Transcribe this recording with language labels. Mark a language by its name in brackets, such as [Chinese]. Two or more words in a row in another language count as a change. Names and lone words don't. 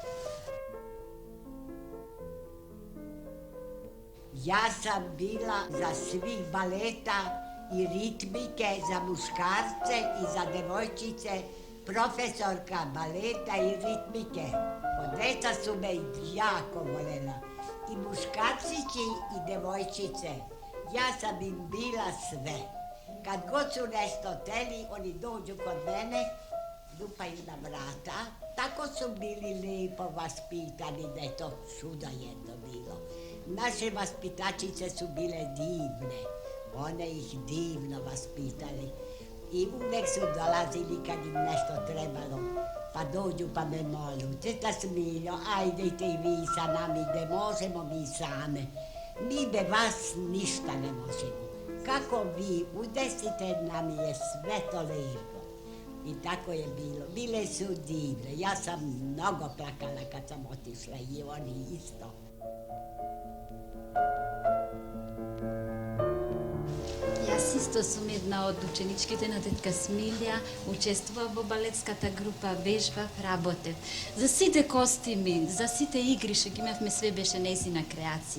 [Serbian] Јас сам била за свих балета и ритмике за мушкарце и за девојчице, професорка балета и ритмике. По деца су ме јако волела. И мушкарцици и девојчице. Јас сам им била све. Kad god su nešto teli, oni dođu kod mene, lupaju na vrata. Tako su bili lijepo vaspitani, da je to čudo jedno bilo. Naše vaspitačice su bile divne. One ih divno vaspitali. I uvek su dolazili kad im nešto trebalo. Pa dođu pa me molu, teta Smiljo, ajdete i vi sa nami, gde možemo mi same. Mi be vas ništa ne možemo. Kako vi udesite, nam je sve to lepo. I tako je bilo. Bile su divne. Ja sam mnogo plakala kad sam otišla i oni isto. [Macedonian] Јас исто сум една од ученичките на тетка Смилја, учествував во балетската група, вежбав, работев. За сите костими, за сите игри што ги имавме, све беше нејзина креација.